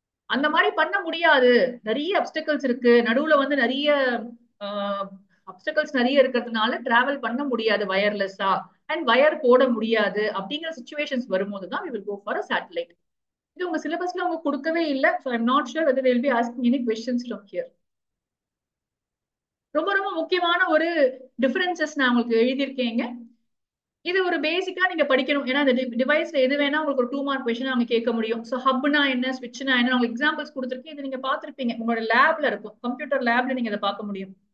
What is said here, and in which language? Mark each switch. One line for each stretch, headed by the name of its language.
Tamil: அந்த மாதிரி பண்ண முடியாது, நிறைய அப்டக்கல்ஸ் இருக்கு நடுவுல வந்து நிறைய அப்டக்கல்ஸ் நிறைய இருக்கிறதுனால டிராவல் பண்ண முடியாது வயர்லெஸ்ஸா அண்ட் வயர் போட முடியாது அப்படிங்கிற சுச்சுவேஷன்ஸ் வரும்போது தான்
English: we will go for a satellite.
Tamil: இது உங்க சிலபஸ்ல அவங்க கொடுக்கவே இல்லை.
English: So I'm not sure whether they will be asking any questions from here.
Tamil: ரொம்ப ரொம்ப முக்கியமான ஒரு டிஃபரன்சஸ் நான் உங்களுக்கு எழுதியிருக்கேங்க. இது ஒரு பேசிக்கா நீங்க படிக்கணும். ஏன்னா இந்த டிவைஸ்ல எது வேணா உங்களுக்கு ஒரு 2 மார்க் கொஸ்டின் அவங்க கேட்க முடியும். ஸோ ஹப்னா என்ன, ஸ்விட்ச்னா என்ன, உங்களுக்கு எக்ஸாம்பிள்ஸ் கொடுத்துருக்கேன். இது நீங்க பார்த்திருப்பீங்க, உங்களோட லேப்ல இருக்கும், கம்ப்யூட்டர் லேப்ல நீங்க இதை பார்க்க முடியும்.